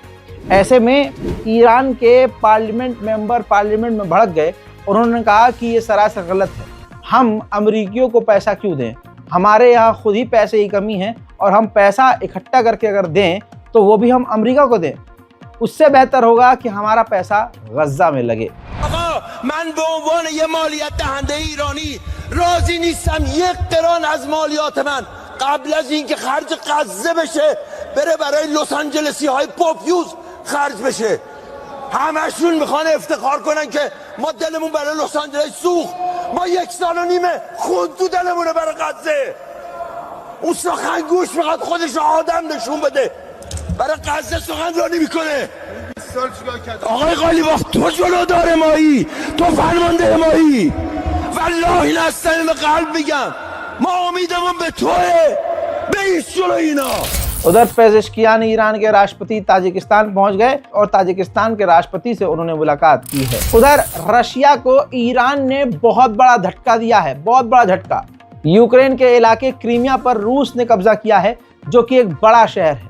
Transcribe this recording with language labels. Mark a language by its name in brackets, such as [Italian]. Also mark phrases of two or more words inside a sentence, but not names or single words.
[Hindi] ऐसे में ईरान के [English] parliament member [Hindi] पार्लियामेंट में भड़क गए। उन्होंने कहा कि ये सरासर गलत है, हम अमेरिकियों को पैसा क्यों दें, हमारे यहाँ खुद ही पैसे की कमी है और हम पैसा इकट्ठा करके अगर दें तो वो भी हम अमेरिका को दें, उससे बेहतर होगा कि हमारा पैसा गज़ा में लगे। [Persian] من به عنوان یه مالیات دهنده ایرانی راضی نیستم یک قران از مالیات من قبل از اینکه خرج غزه بشه بره برای لس آنجلسی های پوفیوز خرج بشه. همشون میخوان افتخار کنن که ما دلمون برای لس آنجلس سوخت، ما 1.5 سال خون تو دلمونه برای غزه. اون سخنگوش میخواد خودش آدم نشون بده، برای غزه سخنرانی میکنه. آقای قالیباف تو جلودار مایی، تو فرمانده مایی، والله این از صمیم قلب میگم ما امیدمون به توه، به ایست جلو اینا. [Hindi] उधर पेजेश्कियान ईरान के राष्ट्रपति ताजिकिस्तान पहुंच गए और ताजिकिस्तान के राष्ट्रपति से उन्होंने मुलाकात की है। उधर रशिया को ईरान ने बहुत बड़ा झटका दिया है, बहुत बड़ा झटका। यूक्रेन के इलाके क्रीमिया पर रूस ने कब्जा किया है, जो कि एक बड़ा शहर है।